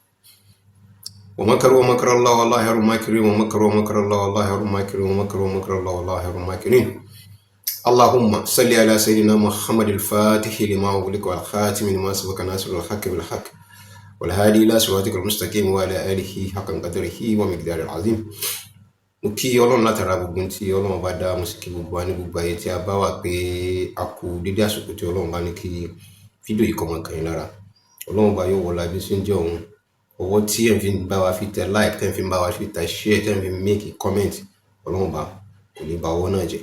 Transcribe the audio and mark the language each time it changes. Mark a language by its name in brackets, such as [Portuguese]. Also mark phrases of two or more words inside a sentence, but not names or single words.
[Arabic] ومكروا ومكر الله والله خير الماكرين، ومكروا ومكر الله والله خير الماكرين، ومكروا ومكر الله والله خير الماكرين. اللهم صل على سيدنا محمد الفاتح لما أغلق والخاتم لما سبق ناصر الحق بالحق والهادي إلى صراطك المستقيم وعلى آله حق قدره ومقداره العظيم. [Yoruba] Mo kí Ọlọ́run látara gbogbo tí Ọlọ́run bá dá, mo sì kí gbogbo wa ní gbogbo ayé tí a bá wà pé a kú dédé àsìkò tí Ọlọ́run bá ní kí fídíò yìí kó máa kàn yín lára. Ọlọ́run bá yóò wọlá bí sí ń jẹ́ òun. Ọwọ́ tí ẹ̀ ń fi bá wa fi tẹ like, tẹ́ ń fi bá wa fi tẹ share, tẹ́ ń fi [English] make comment, [Yoruba] Ọlọ́run bá kò ní bà ọwọ́ náà jẹ́.